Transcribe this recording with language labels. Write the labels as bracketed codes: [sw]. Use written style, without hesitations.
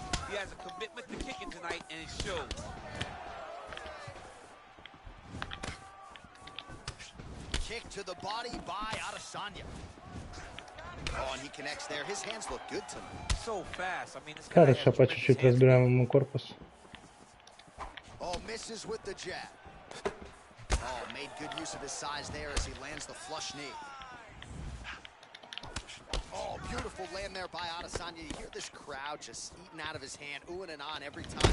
[en] He has a commitment to kicking tonight, and it shows. Kick to the body by Adesanya. Oh, and he connects there. His hands look good tonight. So fast. I mean, this guy [ru] Хорошо, по чуть-чуть разбираем ему корпус. [en] Oh, misses with the jab. Oh, made good use of his size there as he lands the flush knee. Oh, beautiful land there by Adesanya. You hear this crowd just eating out of his hand, oohing and on every time.